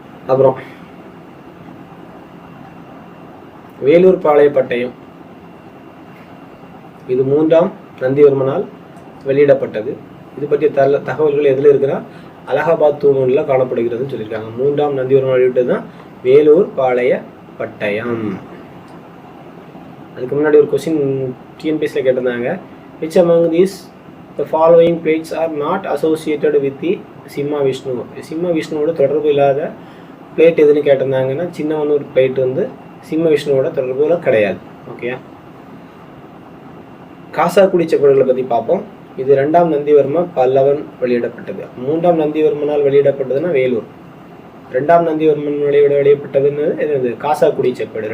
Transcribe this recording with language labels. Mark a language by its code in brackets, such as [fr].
[ta] அப்புறம் வேலூர் பாளைய பட்டயம், இது 3ஆம் நந்திவர்மனால் வெளியிடப்பட்டது. இது பற்றிய தகவல்கள் எதில் இருக்குன்னா அலகாபாத் தூணில் காணப்படுகிறதுன்னு சொல்லியிருக்காங்க. 3ஆம் நந்திவர்மன் வெளியிட்டது தான் வேலூர் பாளைய பட்டயம். அதுக்கு முன்னாடி ஒரு கொஸ்டின் டிஎன்பிஎஸ்சியில் கேட்டிருந்தாங்க, [en] which among these the following plates are not associated with the Simha Vishnu. [ta] சிம்ம விஷ்ணுவோட தொடர்பு இல்லாத பிளேட் எதுன்னு கேட்டிருந்தாங்கன்னா சின்னமனூர் பிளேட் வந்து சிம்ம விஷ்ணுவோட தொடர்புல கிடையாது. ஓகே. காசாக்குடி செப்பேடுகளை பற்றி பார்ப்போம். இது 2ஆம் நந்திவர்ம பல்லவன் வெளியிடப்பட்டது. 3ஆம் நந்திவர்மனால் வெளியிடப்பட்டதுன்னா வேலூர். 2ஆம் நந்திவர்மன் வெளியிடப்பட்டதுன்னு இது காசாக்குடி செப்பேடு.